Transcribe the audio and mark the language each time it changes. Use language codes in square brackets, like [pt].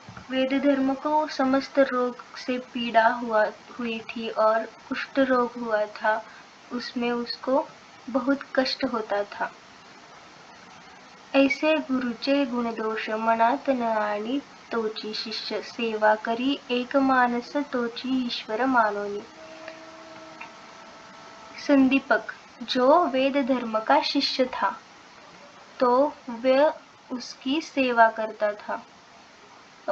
[hi] वेद धर्म को समस्त रोग से पीड़ा हुई थी और कुष्ठ रोग हुआ था, उसमें उसको बहुत कष्ट होता था। [mr] ऐसे गुरुचे गुणदोष मनात न आणि तोची शिष्य, सेवा करी एक मानस तोची ईश्वर मानोनी। [hi] संदीपक जो वेद धर्म का शिष्य था, तो वह उसकी सेवा करता था।